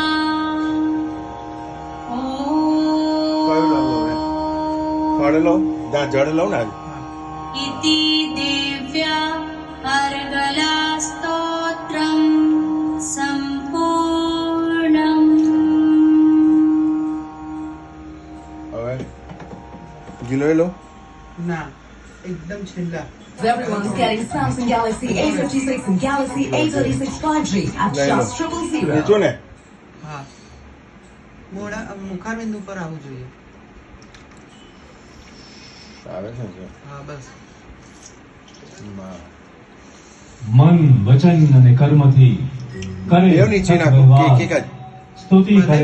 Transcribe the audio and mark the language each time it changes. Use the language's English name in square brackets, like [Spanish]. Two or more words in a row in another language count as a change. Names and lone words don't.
[Sanskrit] इति दिव्या अर्गला स्तोत्रं संपूर्णम्। [Gujarati] ના એકદમ છેલ્લા. [English] Everyone's getting Samsung Galaxy A56 and Galaxy A36 5G at just 000. [Gujarati] હા મોડા મુખારબિંદ ઉપર આવવું જોઈએ. હા બસ. મન વચન અને કર્મથી કરે સ્તુતિ કરે